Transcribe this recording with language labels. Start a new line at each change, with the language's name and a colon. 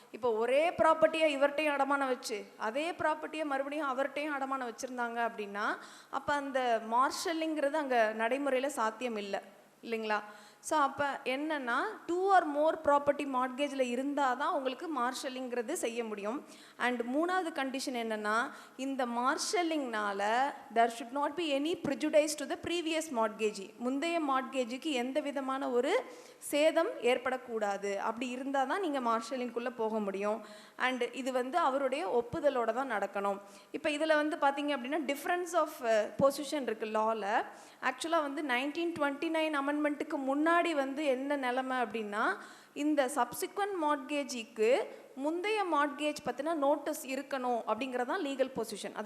Tamil: இப்போ ஒரே ப்ராப்பர்ட்டியை இவர்கிட்டையும் அடமானம் வச்சு அதே ப்ராப்பர்ட்டியை மறுபடியும் அவர்கிட்டையும் அடமானம் வச்சுருந்தாங்க அப்படின்னா அப்போ அந்த மார்ஷல்லிங்கிறது அங்கே நடைமுறையில் சாத்தியம் இல்லை இல்லைங்களா. ஸோ அப்போ என்னென்னா 2 or more ப்ராப்பர்ட்டி மார்ட்கேஜில் இருந்தால் தான் உங்களுக்கு மார்ஷலிங்கிறது செய்ய முடியும். அண்ட் மூணாவது கண்டிஷன் என்னென்னா, இந்த மார்ஷலிங்னால
English: there should not be any prejudice to the previous mortgage.
Tamil: முந்தைய மார்ட்கேஜுக்கு எந்த விதமான ஒரு சேதம் ஏற்படக்கூடாது. அப்படி இருந்தால் தான் நீங்கள் மார்ஷலிங்குள்ளே போக முடியும். அண்ட் இது வந்து அவருடைய ஒப்புதலோடு தான் நடக்கணும். இப்போ இதில் வந்து பார்த்தீங்க அப்படின்னா டிஃப்ரென்ஸ் ஆஃப் பொசிஷன் இருக்குது லாவில். ஆக்சுவலாக வந்து 1929 அமெண்ட்மெண்ட்டுக்கு முன்னாடி வந்து என்ன நிலைமை அப்படின்னா, இந்த சப்சிக்வெண்ட் மார்ட்கேஜிக்கு முந்தைய மார்ட்கேஜ் பற்றின நோட்டீஸ் இருக்கணும் அப்படிங்கிறதான் லீகல் பொசிஷன்.